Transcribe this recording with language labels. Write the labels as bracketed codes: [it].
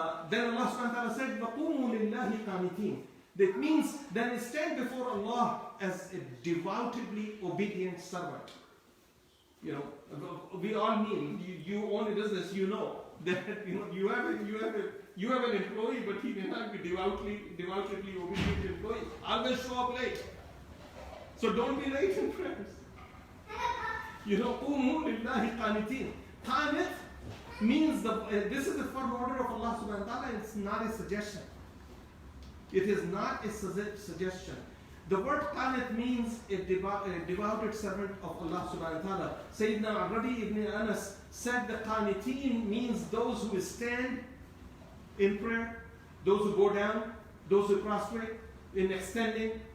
[en] Then Allah subhanahu wa ta'ala said, [ar] وَقُومُوا لِلَّهِ قَانِتِينَ. [en] That means then stand before Allah as a devoutedly obedient servant. You know, we all mean, you own a business, you know that you have an employee, but he may not be devoutedly obedient employee. Always show up late. So don't be late in prayers. You know, [ar] قُومُوا لِلَّهِ قَانِتِينَ. [en] Qanit means this is the firm order of Allah subhanahu wa ta'ala. It's not a suggestion. It is not a suggestion. The word qanit means a devoted servant of Allah subhanahu wa ta'ala. Sayyidina Rabi ibn Anas said the qaniteen means those who stand in prayer, those who go down, those who prostrate in extending.